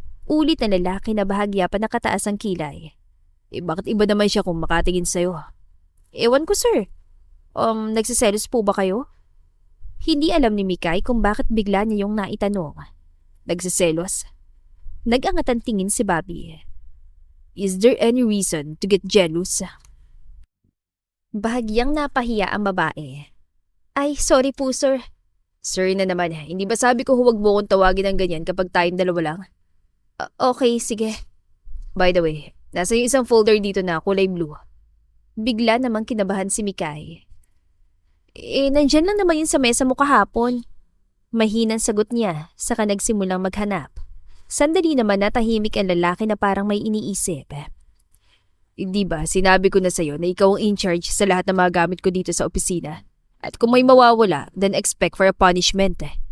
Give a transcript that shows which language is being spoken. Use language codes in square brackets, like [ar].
[tl] Ulit na lalaki na bahagya pa nakataas ang kilay. Bakit iba naman siya kung makatingin sa'yo? Ewan ko sir. Nagsiselos po ba kayo? Hindi alam ni Mikay kung bakit bigla niya yung naitanong. Nagsiselos? Nag-angat ang tingin si Bobby. [en] Is there any reason to get jealous? [tl] Bahagyang napahiya ang babae. Ay, sorry po sir. Sir na naman, hindi ba sabi ko huwag mo kong tawagin ng ganyan kapag tayong dalawa lang? Okay, sige. [en] By the way, [tl] nasa yung isang folder dito na kulay blue. Bigla namang kinabahan si Mikay. Nandyan lang naman yun sa mesa mo kahapon. Mahinang sagot niya, saka nagsimulang maghanap. Sandali naman natahimik ang lalaki na parang may iniisip. Hindi ba, sinabi ko na sa'yo na ikaw ang in charge sa lahat ng mga gamit ko dito sa opisina. At kung may mawawala, [en] then expect for a punishment.